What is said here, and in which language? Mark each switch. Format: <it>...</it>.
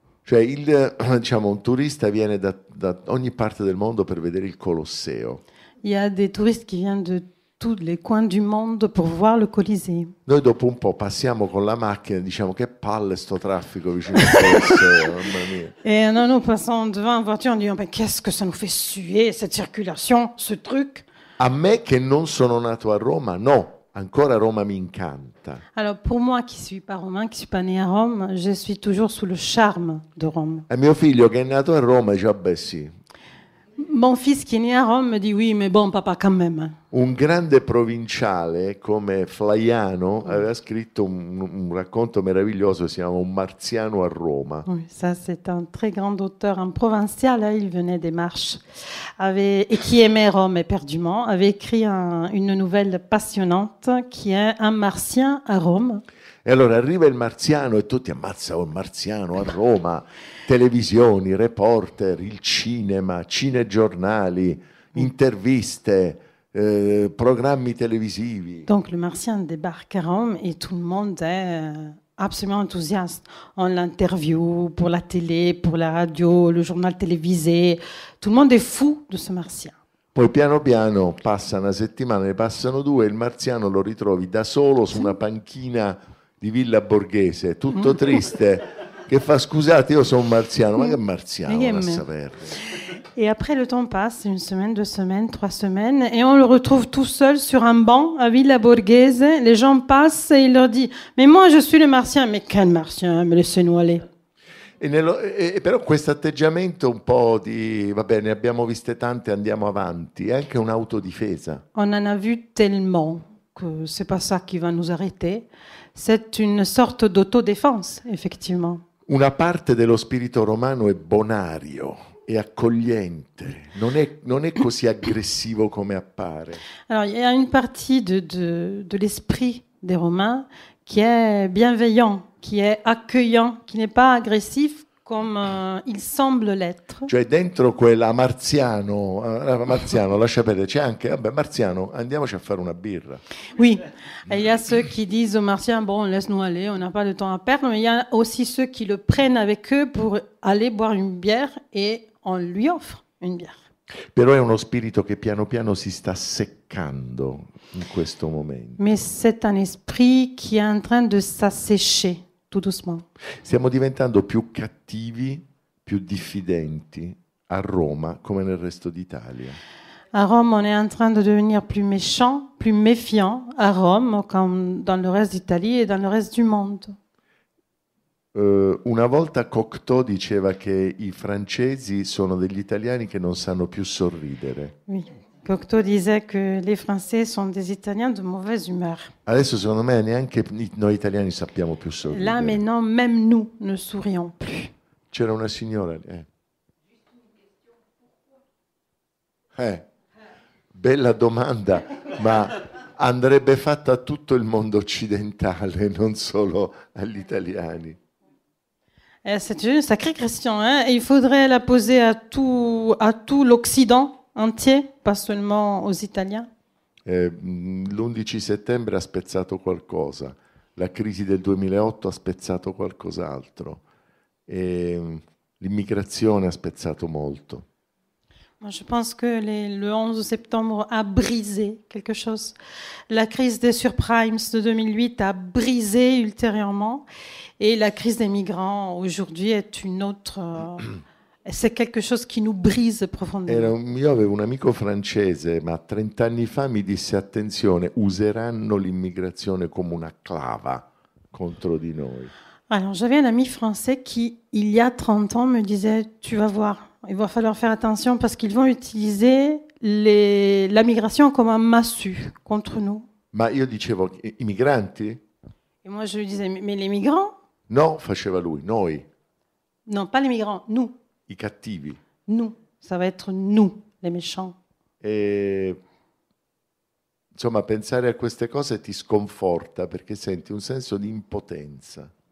<it>Cioè, diciamo, un turista viene da ogni parte del mondo per vedere il Colosseo.</it> <fr>Il y a des touristes qui viennent de tous les coins du monde pour voir le Colisée.</fr> <it>Noi dopo un po' passiamo con la macchina e diciamo che palle sto traffico vicino al Colosseo, mamma mia.</it> <fr>Et nous passons devant en voiture, on dit mais qu'est-ce que ça nous fait suer cette circulation, ce truc.</fr> <it>A me che non sono nato a Roma, no, ancora Roma mi incanta.</it> <fr>Alors pour moi qui suis pas romain, qui suis pas né à Rome, je suis toujours sous le charme de Rome.</fr> <it>E mio figlio che è nato a Roma dice, vabbè sì.</it> <fr>Mon fils qui est né à Rome me dit oui, mais bon papa quand même.</fr> <it>Un grande provinciale come Flaiano aveva scritto un racconto meraviglioso che si chiama Un marziano a Roma.</it> <fr>Oui, ça c'est un très grand auteur, un provincial, hein, il venait des Marches, et qui aimait Rome éperdument, avait écrit une nouvelle passionnante qui est Un martien à Rome.</fr> <it>E allora arriva il marziano e tutti ammazza il marziano a Roma, televisioni, reporter, il cinema, cinegiornali, interviste, programmi televisivi.</it> <fr>Donc le martien débarque à Rome et tout le monde est absolument enthousiaste. On l'interview pour la télé, pour la radio, le journal télévisé. Tout le monde est fou de ce martien.</fr> <it>Poi piano piano passa una settimana, ne passano due, il marziano lo ritrovi da solo su una panchina di Villa Borghese, tutto triste, che fa scusate, io sono un marziano, ma che marziano, lascia perdere.</it> <fr>Et après, le temps passe, 1 semaine, 2 semaines, 3 semaines, et on le retrouve tout seul sur un banc à Villa Borghese. Les gens passent et il leur dit « Mais moi, je suis le martien. » « Mais quel martien? Mais laissez-nous aller. »</fr> <it>Però questo atteggiamento un po' di, va bene, ne abbiamo viste tante, andiamo avanti, è anche un'autodifesa.</it> <fr>On en a vu tellement que c'est pas ça qui va nous arrêter. C'est une sorte d'autodéfense, effectivement.</fr> <it>Una parte dello spirito romano è bonario, è accogliente, non è così aggressivo come appare.</it> <fr>Alors, il y a une partie de l'esprit des Romains qui est bienveillant, qui est accueillant, qui n'est pas agressif comme il semble l'être.</fr> <it>Cioè dentro quella marziano, lascia perdere, c'è anche, vabbè, marziano, andiamoci a fare una birra.</it> <fr>Oui, il y a ceux qui disent aux martiens, bon, laisse-nous aller, on n'a pas de temps à perdre, mais il y a aussi ceux qui le prennent avec eux pour aller boire une bière et on lui offre une bière.</fr> <it>Però è uno spirito che piano piano si sta seccando in questo momento.</it> <fr>Mais c'est un esprit qui est en train de s'assécher, tout doucement.</fr> <it>Stiamo diventando più cattivi, più diffidenti a Roma come nel resto d'Italia.</it> <fr>À Rome, on est en train de devenir plus méchant, plus méfiant à Rome, comme dans le reste d'Italie et dans le reste du monde.</fr> <it>Una volta Cocteau diceva che i francesi sono degli italiani che non sanno più sorridere.</it> <fr>Oui. Cocteau disait que les Français sont des Italiens de mauvaise humeur.</fr> <it>Adesso secondo me neanche noi italiani sappiamo più sorridere.</it> <fr>Là maintenant, même nous ne sourions plus.</fr> <it>C'era una signora. Bella domanda, ma andrebbe fatta a tutto il mondo occidentale, non solo agli italiani.</it> <fr>C'est une sacrée question, hein? Il faudrait la poser à tout l'Occident entier, pas seulement aux Italiens.</fr> <it>L'11 settembre ha spezzato qualcosa, la crisi del 2008 ha spezzato qualcos'altro, l'immigrazione ha spezzato molto.</it> <fr>Moi, je pense que le 11 septembre a brisé quelque chose. La crise des subprimes de 2008 a brisé ultérieurement. Et la crise des migrants aujourd'hui est une autre... c'est quelque chose qui nous brise profondément.</fr> <it>Io avevo un amico francese, ma 30 anni fa mi disse attenzione, useranno l'immigrazione come una clava contro di noi.</it> <fr>Alors, j'avais un ami français qui, il y a 30 ans, me disait, tu vas voir, il va falloir faire attention parce qu'ils vont utiliser la migration comme un massue contre nous.</fr> <it>Ma io dicevo, i migranti?</it> <fr>Et moi, je lui disais, mais les migrants?</fr> <it>No, faceva lui, noi,</it> <fr>Non, pas les migrants, nous.</fr> <it>i cattivi.</it> <fr>Nous. Ça va être nous, les méchants.</fr> <it>E, insomma, pensare a queste cose ti sconforta perché senti un senso di impotenza.</it>